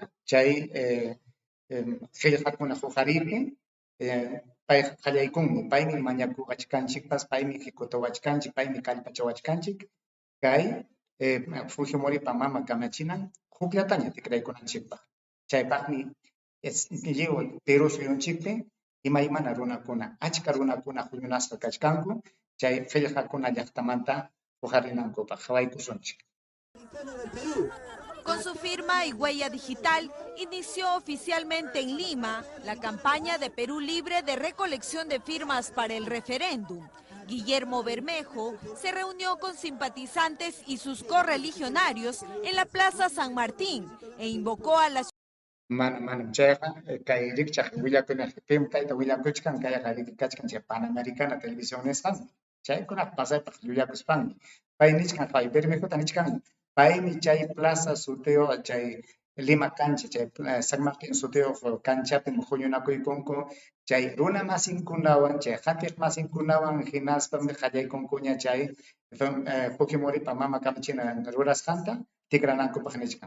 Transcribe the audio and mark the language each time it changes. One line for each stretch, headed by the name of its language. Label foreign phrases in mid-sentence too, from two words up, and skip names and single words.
Quechua: Chay qillqakuna huqariptin payqa qallaykunmi, paymi mañakurqachkanchikpas, paymi qhikutawachkanchik, paymi kallpachawachkanchik, kay Fujimoripa mama kamachinan hukllataña tikraykunanchikpaq. Chaypaqmi lliw Perú suyunchikpi imaymana runakuna, achka runakuna huñunasqa kachkanku, chay qillqakuna llaqtamanta huqarinankupaq qhawaykusunchik.
Spanish: Con su firma y huella digital, inició oficialmente en Lima la campaña de Perú Libre de recolección de firmas para el referéndum. Guillermo Bermejo se reunió con simpatizantes y sus correligionarios en la Plaza San Martín e invocó a la
Quechua: Manam chayqa kay rikchaq willakuna kayta willakuchkan kayqa rikachkan Panamericana Televisión nisqan. Chaykunaq pasaypaq llullakuspanmi. Pay nichkan pay Bermejo nichkan paymi chay plaza suteo chay Lima cancha chay San Martín suteo canchapi huñunakuykunku chay runa masinkunawan chay qhatiq masinkunawan hinaspami qallaykunkuña chay Fujimoripa mama kamachina rurasqanta tikranankupaq nichkan.